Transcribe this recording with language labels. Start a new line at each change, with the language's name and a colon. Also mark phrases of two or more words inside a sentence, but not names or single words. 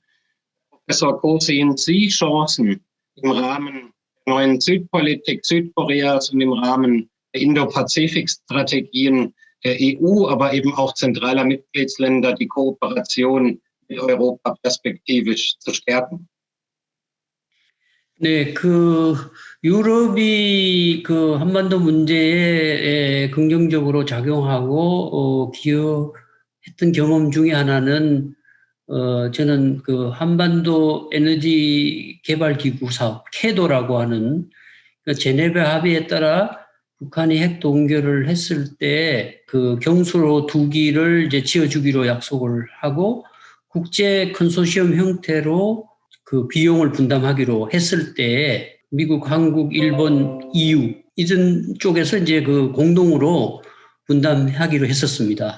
German: Professor Ko, sehen Sie Chancen im Rahmen der neuen Südpolitik Südkoreas und im Rahmen der Indo-Pazifik-Strategien der EU, aber eben auch zentraler Mitgliedsländer, die Kooperation mit Europa perspektivisch zu stärken?
Korean: 네, 유럽이 한반도 문제에 긍정적으로 작용하고 기여했던 경험 중에 하나는 저는 한반도 에너지 개발 기구 사업 캐도라고 하는 제네베 합의에 따라 북한이 핵 동결을 했을 때 경수로 2기를 이제 지어주기로 약속을 하고 국제 컨소시엄 형태로 비용을 분담하기로 했을 때 미국, 한국, 일본, EU 이런 쪽에서 이제 공동으로 분담하기로 했었습니다.